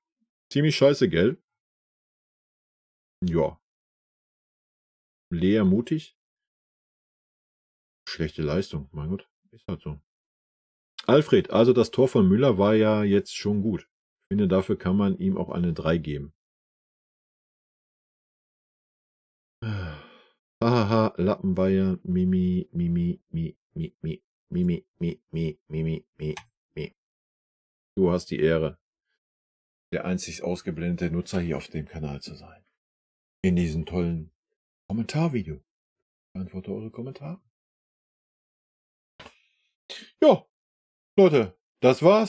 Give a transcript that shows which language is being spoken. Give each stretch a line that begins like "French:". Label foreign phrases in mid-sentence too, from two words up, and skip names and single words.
German: Ziemlich scheiße, gell? Ja. Leer mutig. Schlechte Leistung, mein Gott. Ist halt so. Alfred, also das Tor von Müller war ja jetzt schon gut. Ich finde, dafür kann man ihm auch eine 3 geben. Hahaha, Lappenbayern, Mimi, Mimi, Mi, Mi, Mi, Mimi, Mi, Mi, Mimi, Mi, Mi. Du hast die Ehre, der einzig ausgeblendete Nutzer hier auf dem Kanal zu sein. In diesem tollen Kommentarvideo. Ich beantworte eure Kommentare. Ja, Leute, das war's.